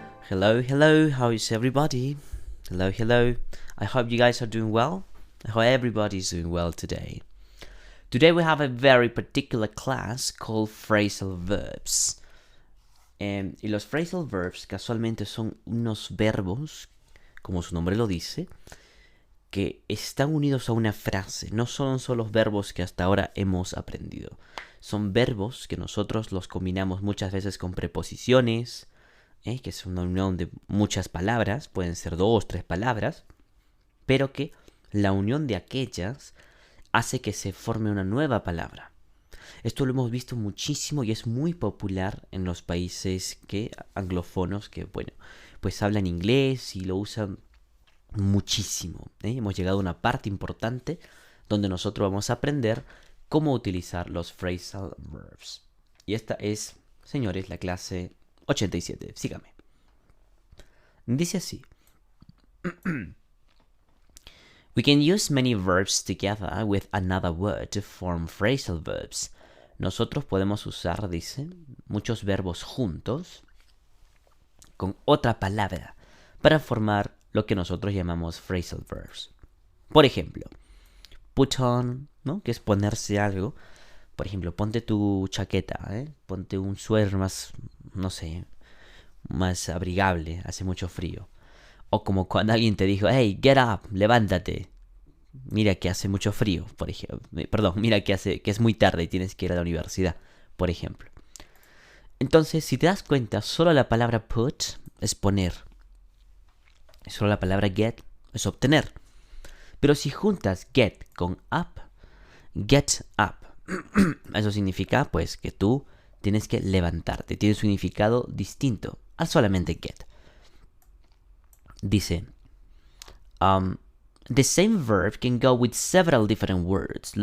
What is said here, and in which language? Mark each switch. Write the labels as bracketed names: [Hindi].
[English] Hello, hello, how is everybody? Hello, hello. I hope you guys are doing well. I hope everybody's doing well today. Today we have a very particular class called phrasal verbs. [Spanish] Y los phrasal verbs casualmente son unos verbos, como su nombre lo dice, que están unidos a una frase. No son solo los verbos que hasta ahora hemos aprendido. Son verbos que nosotros los combinamos muchas veces con preposiciones, que es una unión de muchas palabras, pueden ser 2, 3 palabras, pero que la unión de aquellas hace que se forme una nueva palabra. Esto lo hemos visto muchísimo y es muy popular en los países anglófonos que, pues hablan inglés y lo usan muchísimo. Hemos llegado a una parte importante donde nosotros vamos a aprender cómo utilizar los phrasal verbs. Y esta es, señores, la clase 87. Sígame. Dice así. [English] We can use many verbs together with another word to form phrasal verbs. [Spanish] Nosotros podemos usar, dice, muchos verbos juntos con otra palabra para formar lo que nosotros llamamos phrasal verbs. Por ejemplo, put on, ¿no? Que es ponerse algo. Por ejemplo, ponte tu chaqueta, ponte un suéter más, no sé, más abrigable, hace mucho frío. O como cuando alguien te dijo, [English] hey, get up, [Spanish] levántate. Mira que hace mucho frío, por ejemplo. Perdón, mira que es muy tarde y tienes que ir a la universidad, por ejemplo. Entonces, si te das cuenta, solo la palabra put es poner. Solo la palabra get es obtener. Pero si juntas get con up, get up. Eso significa, pues, que tú tienes que levantarte. Tiene un significado distinto al solamente get. [English] Dice, the same verb can go with several different words.